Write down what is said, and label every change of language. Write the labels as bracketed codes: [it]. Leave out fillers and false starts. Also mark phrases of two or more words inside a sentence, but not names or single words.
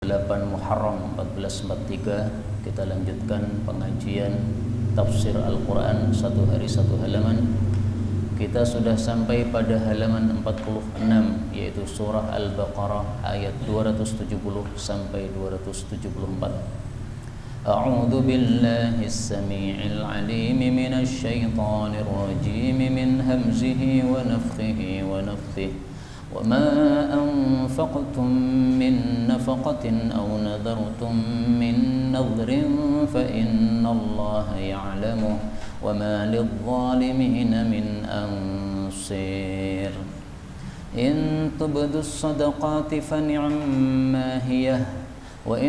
[id] 8 Muharram 1443 kita lanjutkan pengajian tafsir Al-Quran satu hari satu halaman. Kita sudah sampai pada halaman 46, yaitu surah Al-Baqarah ayat 270 sampai 274. [ar] أعوذ بالله السميع العليم من الشيطان الرجيم من همزه ونفثه ونفثه. وما أنفقتم من نفقة أو نذرتم من نذر فإن الله يعلمه وما للظالمين من أنصير إن تبدوا الصدقات فنعما هي وإن